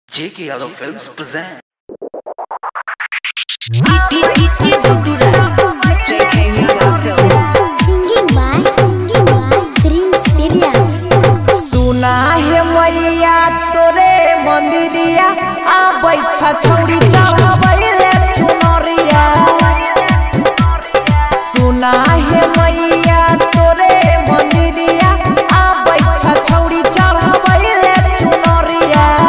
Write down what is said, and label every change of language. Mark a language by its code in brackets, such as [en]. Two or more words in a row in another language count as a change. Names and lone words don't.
[en] J.K. Yadav Films present. Singing by Prince William. [bho] सुना है मैया तोरे मंदिरिया आ बैठा छौड़ी चढ़ावैले चुनरिया। सुना है मैया तोरे मंदिरिया आ बैठा छौड़ी चढ़ावैले चुनरिया।